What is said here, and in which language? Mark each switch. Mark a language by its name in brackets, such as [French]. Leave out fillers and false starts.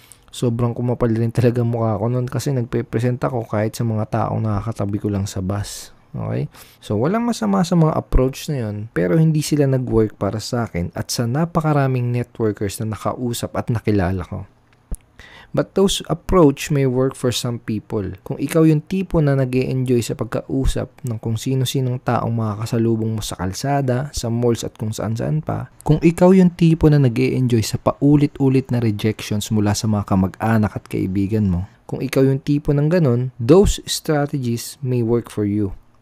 [Filipino] Sobrang kumapal rin talaga mukha ko noon kasi nagpe-present ako kahit sa mga taong nakakatabi ko lang sa bus. Okay? So, walang masama sa mga approach na yun, pero hindi sila nag-work para sa akin at sa napakaraming networkers na nakausap at nakilala ko. [English] But those approach may work for some people. [Filipino] Kung ikaw yung tipo na nag-e-enjoy sa pagkausap ng kung sino-sinong taong makakasalubong mo sa kalsada, sa malls at kung saan-saan pa, kung ikaw yung tipo na nag-e-enjoy sa paulit-ulit na rejections mula sa mga kamag-anak at kaibigan mo, kung ikaw yung tipo ng ganun, [English] those strategies may work for you.